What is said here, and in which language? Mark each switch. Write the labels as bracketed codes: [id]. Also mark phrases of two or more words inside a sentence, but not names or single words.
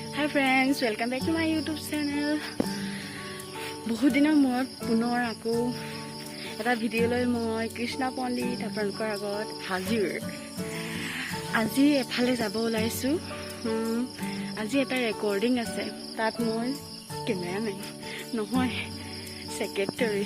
[en] Friends welcome back to my YouTube channel. [as] बहुत दिনৰ মূৰত পুনৰ আকৌ এটা ভিডিঅ' লৈ মই কৃষ্ণা পণ্ডিত আপোনালোকৰ আগত হাজিৰ। আজি এফালে যাব ওলাইছোঁ। আজি এটা ৰেকৰ্ডিং আছে, তাত মই কেমেৰামেন নহয় সেক্ৰেটাৰী।